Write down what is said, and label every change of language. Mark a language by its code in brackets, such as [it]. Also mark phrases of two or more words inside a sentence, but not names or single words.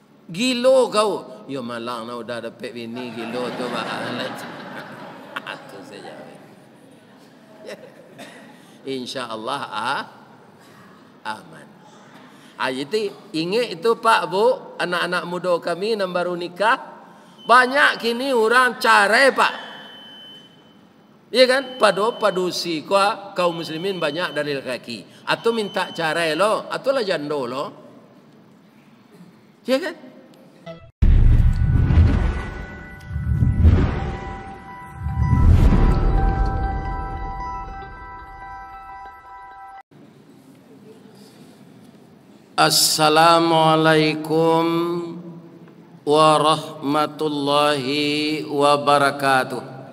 [min] Gilo kau. Ya malang nak udah dapat bini gilo tu bahalat. [id] Itu saja. InsyaAllah aman. Jadi ingat itu Pak Bu, anak-anak muda kami yang baru nikah, [min] banyak kini orang carai Pak. [id] Iya kan? Padusi kaum muslimin banyak dari laki. [min] Atau minta carai lo, atau lah jando lo. [id] Iya kan? [ar] Assalamualaikum warahmatullahi wabarakatuh.